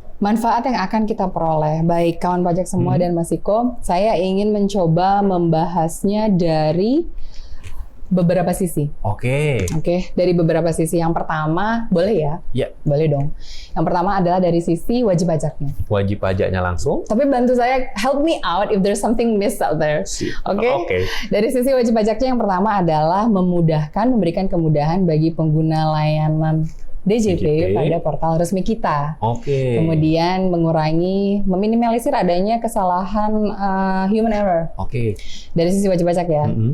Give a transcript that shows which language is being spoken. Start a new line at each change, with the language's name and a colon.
Indonesian: Manfaat yang akan kita peroleh, baik kawan pajak semua dan Mas Iko, saya ingin mencoba membahasnya dari beberapa sisi. Oke, dari beberapa sisi. Yang pertama, boleh ya? Ya. Boleh dong. Yang pertama adalah dari sisi wajib pajaknya. Wajib pajaknya langsung. Tapi bantu saya,
English: help me out if there's something missed out there.
Indonesian: Oke. Dari sisi wajib pajaknya yang pertama adalah memberikan kemudahan bagi pengguna layanan DJP pada portal resmi kita. Oke. Kemudian meminimalisir adanya kesalahan human error. Oke. Dari sisi wajib pajak ya.